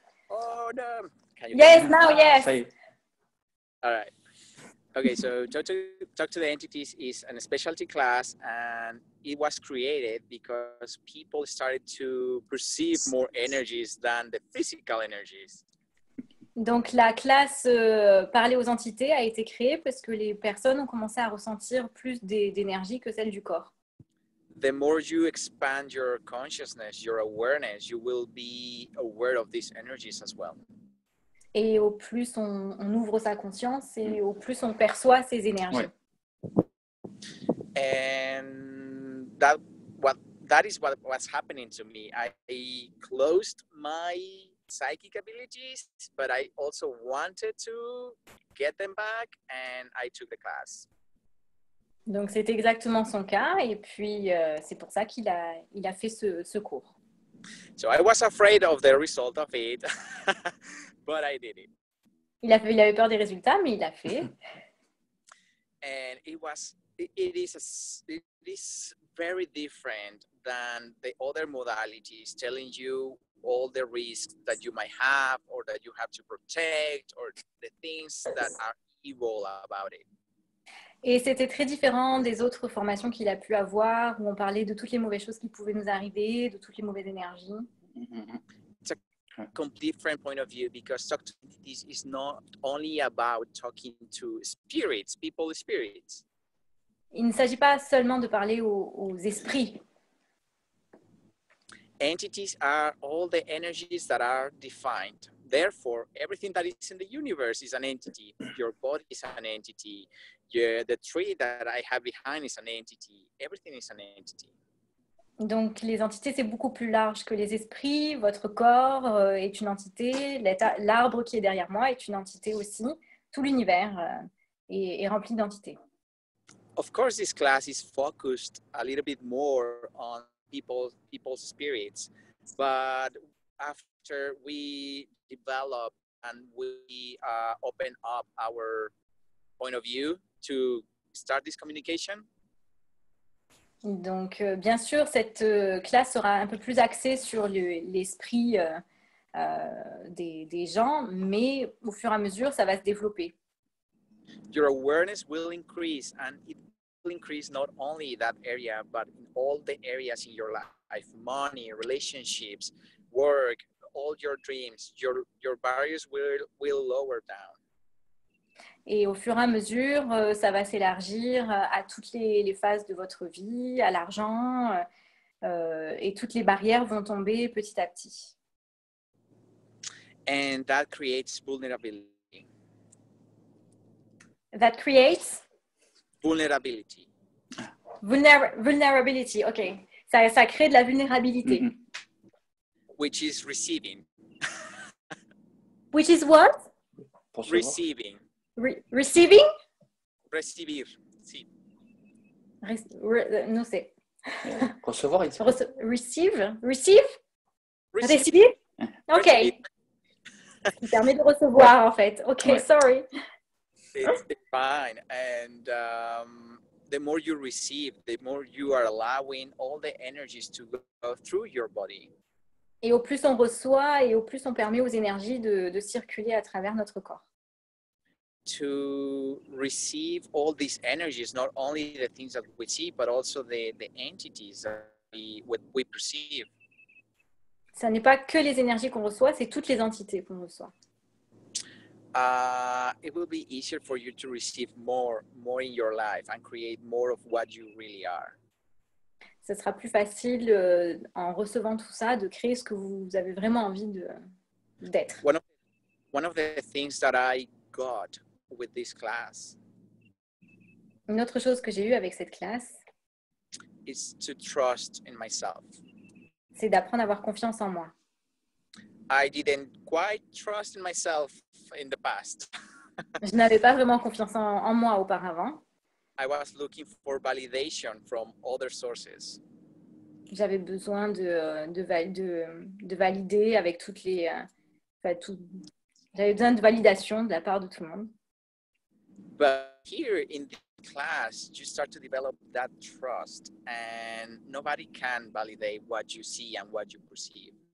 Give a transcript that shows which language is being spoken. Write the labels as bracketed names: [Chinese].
[English] Oh no! Yes, now yes. All right. Okay, so talk to the entities is a specialty class, and it was created because people started to perceive more energies than the physical energies. [French] Donc la classe Parler aux entités a été créée parce que les personnes ont commencé à ressentir plus d'énergie que celle du corps. [English] The more you expand your consciousness, your awareness, you will be aware of these energies as well. [French] Et au plus on ouvre sa conscience et au plus on perçoit ces énergies. Ouais. [English] And that is what was happening to me. I closed my psychic abilities, but I also wanted to get them back, and I took the class. [French] Donc c'est exactement son cas, et puis c'est pour ça qu'il a fait ce cours. [English] So I was afraid of the result of it, but I did it. [French] Il avait peur des résultats, mais il l'a fait. [English] And it is very different than the other modalities, telling you all the risks that you might have, or that you have to protect, or the things that are evil about it. [French] Et c'était très différent des autres formations qu'il a pu avoir, où on parlait de toutes les mauvaises choses qui pouvaient nous arriver, de toutes les mauvaises énergies. [English] It's a complete different point of view, because talk to entities is not only about talking to spirits, spirits. [French] Il ne s'agit pas seulement de parler aux esprits. [English] Entities are all the energies that are defined. Therefore, everything that is in the universe is an entity. Your body is an entity. The tree that I have behind is an entity. Everything is an entity. [French] Donc, les entités, c'est beaucoup plus large que les esprits. Votre corps est une entité. L'arbre qui est derrière moi est une entité aussi. Tout l'univers est rempli d'entités. [English] Of course, this class is focused a little bit more on people's spirits. But after we develop we open up our point of view to start this communication. [French] Donc, bien sûr, cette classe sera un peu plus axée sur l'esprit des gens, mais au fur et à mesure, ça va se développer. [English] Your awareness will increase, and it will increase not only that area, but in all the areas in your life, money, relationships, work, all your dreams. Your barriers will lower down. [French] Et au fur et à mesure, ça va s'élargir à toutes les phases de votre vie, à l'argent, et toutes les barrières vont tomber petit à petit. [English] And that creates vulnerability. That creates Vulnerability. vulnerability, ok. [French] Ça crée de la vulnérabilité. Mhm. [English] Which is receiving. Which is what? [French] Pour savoir. [English] Receiving. Receiving? [Spanish] Recibir. Sí. [French] Non, c'est... Recevoir ici. [English] Receive? Receive? Receive. Receive? Ok. Receive. [French] Qui permet de recevoir, en fait. [English] Ok, [French] Ouais. [English] sorry. It's fine. And the more you receive, the more you are allowing all the energies to go through your body. [French] Et au plus on reçoit, et au plus on permet aux énergies de circuler à travers notre corps. [English] To receive all these energies, not only the things that we see, but also the entities that we perceive. [French] Ce n'est pas que les énergies qu'on reçoit, c'est toutes les entités qu'on reçoit. [English] It will be easier for you to receive more in your life and create more of what you really are. [French] Ce sera plus facile en recevant tout ça de créer ce que vous avez vraiment envie d'être. [English] One of the things that I got with this class [French] Une autre chose que j'ai eue avec cette classe, [English] is to trust in myself. [French] c'est d'apprendre à avoir confiance en moi. [English] I didn't quite trust in myself in the past. [French] Je n'avais pas vraiment confiance en moi auparavant. [English] I was looking for validation from other sources. [French] J'avais besoin de valider avec toutes les... J'avais besoin de validation de la part de tout le monde. [English] But here in this class, you start to develop that trust, and nobody can validate what you see and what you perceive.